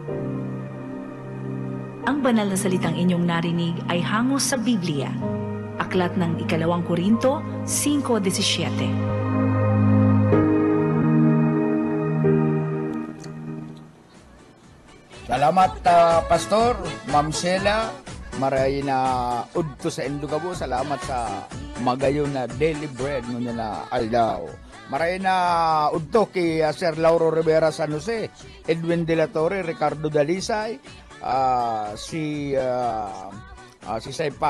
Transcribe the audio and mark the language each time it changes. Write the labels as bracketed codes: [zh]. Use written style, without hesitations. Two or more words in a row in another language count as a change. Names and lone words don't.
[tl] Ang banal na salitang inyong narinig ay hango sa Biblia. Aklat ng 2 Korinto 5:17. Salamat, Pastor, Ma'am Sheila. [bik] Maray na udto sa Indugabo. Salamat sa magayon na [en] daily bread [bik] nyo na aldaw. Maray na udto kay Sir Lauro Rivera San Jose, Edwin De La Torre, Ricardo Dalisay, si Si Saipa.